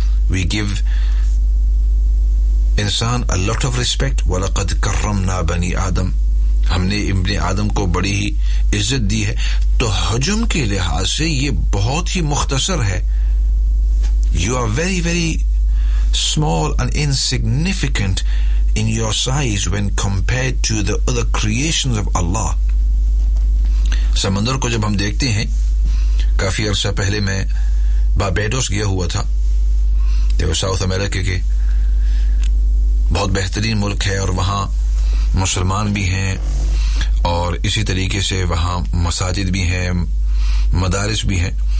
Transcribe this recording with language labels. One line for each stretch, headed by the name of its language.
English: We give انسان a lot of respect.
Arabic: وَلَقَدْ كَرَّمْنَا بَنِي آدَم,
Urdu: ہم نے ابن آدم کو بڑی ہی عزت دی ہے. تو حجم کے لحاظ سے یہ بہت ہی مختصر ہے.
English: You are very very small and insignificant in your size when compared to the other creations of Allah.
Urdu: سمندر کو جب ہم دیکھتے ہیں, کافی عرصہ پہلے میں بابیڈوس گیا ہوا تھا, ساؤتھ امریکہ کے بہت بہترین ملک ہے, اور وہاں مسلمان بھی ہیں اور اسی طریقے سے وہاں مساجد بھی ہیں, مدارس بھی ہیں.